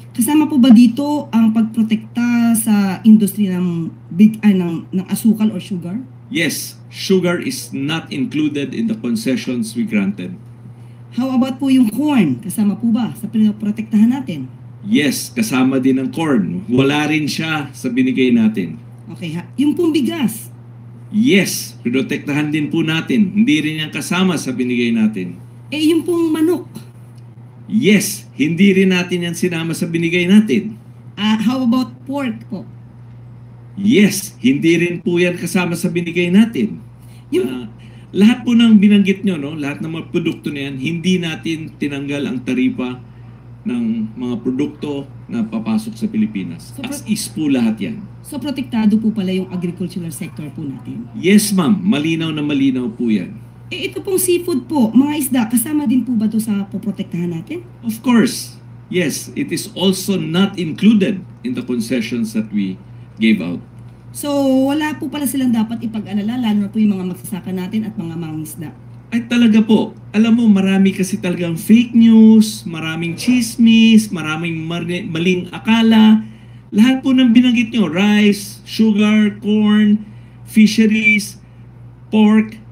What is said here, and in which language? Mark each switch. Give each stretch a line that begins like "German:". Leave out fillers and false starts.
Filipino: Kasama po ba dito ang pagprotekta sa industriya ng asukal or sugar?
English: Yes, sugar is not included in the concessions we granted. How about
Filipino: po yung corn? Kasama po ba sa pinoprotektahan natin? Yes, kasama din ang corn. Wala rin siya sa binigay natin. Okay, yung pong bigas? Yes, pinotektahan din po natin. Hindi rin yan kasama sa binigay natin. Yung pong manok? Yes, hindi rin natin yan sinama sa binigay natin.
English: How about pork po?
Filipino: Yes, hindi rin po yan kasama sa binigay natin. Lahat po ng binanggit nyo, no? Lahat ng mga produkto na yan, hindi natin tinanggal ang taripa ng mga produkto na papasok sa Pilipinas. As is po lahat yan. So protektado po pala yung agricultural sector po natin? Yes ma'am, malinaw na malinaw po yan. Ito pong seafood po, mga isda, kasama din po ba ito sa poprotektahan natin?
English: Of course, yes. It is also not included in the concessions that we gave out.
Filipino: So wala po pala silang dapat ipag-alala, lalo na po yung mga magsasaka natin at mga mangingisda? Ay talaga po. Alam mo, marami kasi talagang fake news, maraming chismis, maraming maling akala. Lahat po ng binanggit nyo, rice, sugar, corn, fisheries, pork,